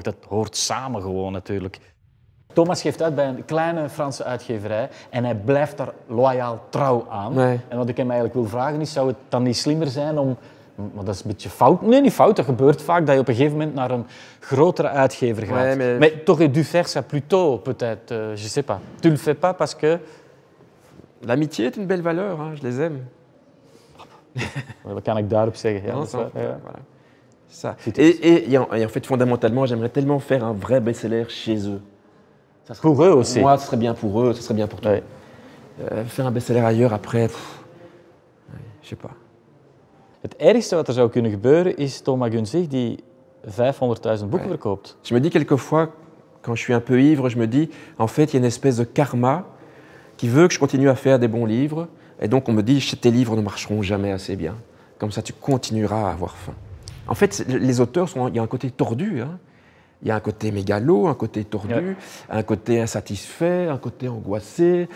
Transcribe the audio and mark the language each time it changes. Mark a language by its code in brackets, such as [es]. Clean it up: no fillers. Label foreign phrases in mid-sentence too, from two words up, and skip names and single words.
[nl] Dat hoort samen gewoon natuurlijk. Thomas geeft uit bij een kleine Franse uitgeverij en hij blijft daar loyaal trouw aan. Nee. En wat ik hem eigenlijk wil vragen is, zou het dan niet slimmer zijn om Maar dat is een beetje fout. Nee, niet fout. Dat gebeurt vaak, dat je op een gegeven moment naar een grotere uitgever gaat. [fr] Ouais, mais t'aurais dû faire ça plus tôt, peut-être. Je sais pas. Tu le fais pas parce que... L'amitié est une belle valeur, hein, je les aime. [nl] Wat kan ik daarop zeggen? Ja, [fr] Non, [nl] dat is waar, ja. [fr] voilà. Ça. Et en fait, fondamentalement, j'aimerais tellement faire un vrai best-seller chez eux. Ça serait, Pour eux aussi. Moi, ce serait bien pour eux, ce serait bien pour toi. Ouais. Faire un best-seller ailleurs après, je sais pas. [nl] Het ergste wat er zou kunnen gebeuren is Thomas Gunzig die 500.000 boeken verkoopt. [fr] Je me dis quelquefois, quand je suis un peu ivre, je me dis, en fait, il y a une espèce de karma qui veut que je continue à faire des bons livres. Et donc, on me dit, tes livres ne marcheront jamais assez bien. Comme ça, tu continueras à avoir faim. En fait, les auteurs, il y a un côté tordu. Hein. Il y a un côté mégalo, un côté tordu, un côté insatisfait, un côté angoissé.